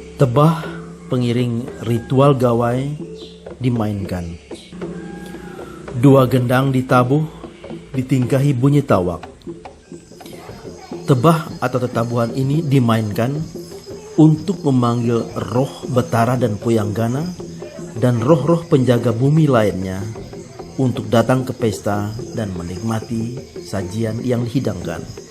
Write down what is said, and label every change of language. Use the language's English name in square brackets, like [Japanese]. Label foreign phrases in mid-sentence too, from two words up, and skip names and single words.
[Indonesian] Tebah pengiring ritual gawai dimainkan. 2 gendang ditabuh, ditingkahi bunyi tawak. Tebah atau tetabuhan ini dimainkan untuk memanggil roh Betara dan Poyanggana dan roh-roh penjaga bumi lainnya untuk datang ke pesta dan menikmati sajian yang dihidangkan.